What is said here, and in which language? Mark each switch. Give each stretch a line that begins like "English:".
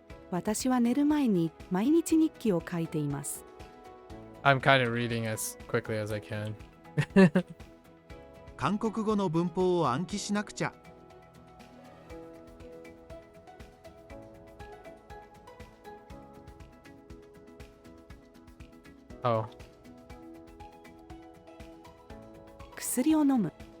Japanese: 私は寝る前に毎日日記を書いています。
English: I'm kind of reading as quickly as I can.
Japanese: 韓国語の文法を暗記しなくちゃ。 Oh. 薬を飲む。